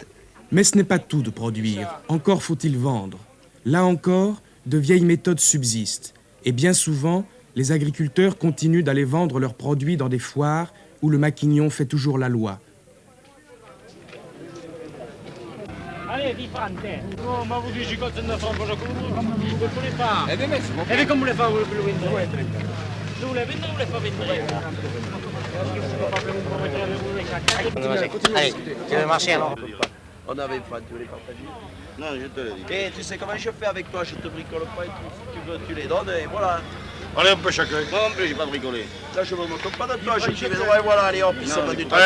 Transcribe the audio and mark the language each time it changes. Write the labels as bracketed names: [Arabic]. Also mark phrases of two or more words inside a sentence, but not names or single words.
[French] Mais ce n'est pas tout de produire, encore faut-il vendre. Là encore, de vieilles méthodes subsistent. Et bien souvent, les agriculteurs continuent d'aller vendre leurs produits dans des foires où le maquignon fait toujours la loi. Allez, vivante. [Italian] Non, ma vous dici cosa ne fa, cosa vuole fare? E come le fa, vuole vendere? Tu le vende o le fa vendere? [French] Allez, tu veux marcher alors? On avait pas, tu veux les partager? Non, je te le dis. Et tu sais comment je fais avec toi, je te bricole pas et tout. Si tu veux, tu les donnes et voilà. Allez, un peu chacun. Moi non plus, j'ai pas bricolé. Là, je me moque pas de toi, je dis, mais ouais, voilà, allez hop, il se met du temps.